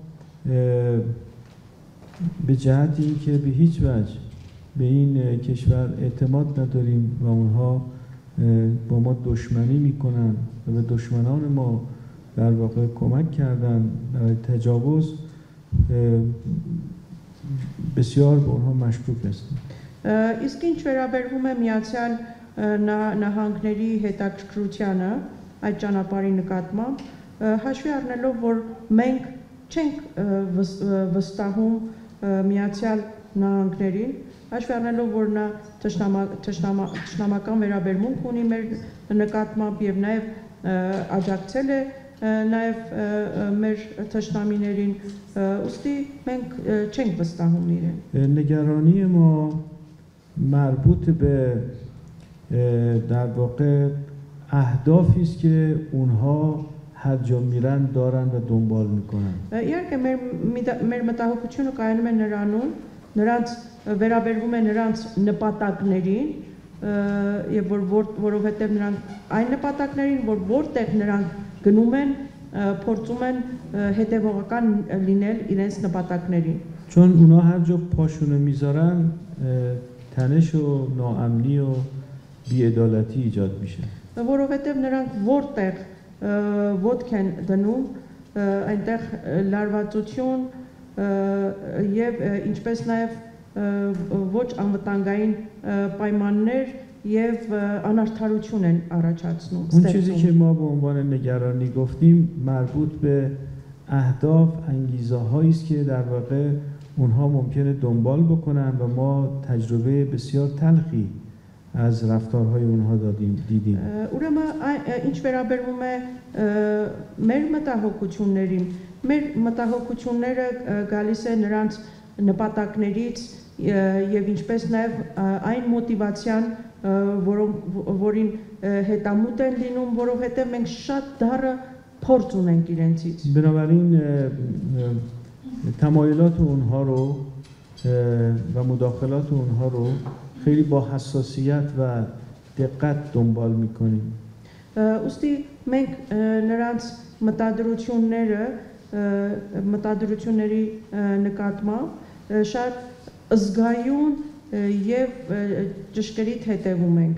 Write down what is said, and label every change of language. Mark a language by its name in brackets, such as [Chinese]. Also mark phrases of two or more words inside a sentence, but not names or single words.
[Persian] به جهت اینکه به هیچ وجه به این کشور اعتماد نداریم و اونها با ما دشمنی میکنن و به دشمنان ما در واقع کمک کردن برای تجاوز، بسیار به اونها مشکوک هستیم. [Armenian] Իսկ ինչ վերաբերվում է Միացյալ Նահանգների հետաքրքրությանը այդ ճանապարհի նկատմամբ, հաշվի առնելով, որ մենք չենք վստահում Միացյալ Նահանգներին, հաշվի առնելով, որ նա թշնամական վերաբերմունք ունի մեր նկատմամբ եւ նաեւ աջակցել է նաեւ մեր թշնամիներին, ուստի մենք չենք վստահում իրեն. [Persian] نگرانی ما مربوط به در واقع اهدافی است که اونها هر جا میرن دارن و دنبال میکنن. [Armenian] Իհարկե մեր մտահոգությունը կայանում է նրանում, նրանց վերաբերվում է նրանց նպատակներին, եւ որովհետեւ նրանք այն նպատակներին, որտեղ նրանք գնում են, փորձում են հետևողական լինել իրենց նպատակներին. [Persian] چون اونا هر جا پاشونو میذارن تنش و ناامنی و بی‌عدالتی ایجاد میشه. [Armenian] Որովհետև նրանք որտեղ ոտք են դնում, այնտեղ լարվածություն եւ ինչպես նաեւ ոչ անվտանգային պայմաններ եւ անարդարություն են առաջացնում. [Persian] اون چیزی که ما به عنوان نگرانی گفتیم مربوط به اهداف، انگیزه هایی است که در واقع اونها ممکنه دنبال بکنن و ما تجربه بسیار تلخی از رفتارهای اونها دیدیم. [Armenian] Ուրեմն ինչ վերաբերվում է մեր մտահոգություններին, մեր մտահոգությունները գալիս է նրանց նպատակներից եւ ինչպես նաեւ այն մոտիվացիան, որին հետամուտ են լինում, որովհետեւ մենք շատ դառը փորձ ունենք իրենցից. [Persian] بنابراین تمایلات اونها رو و مداخلات اونها رو خیلی با حساسیت و دقت دنبال میکنیم. [Armenian] Ուստի մենք նրանց մտադրությունների նկատմամբ շատ զգայուն եւ ճշգրիտ հետևում ենք.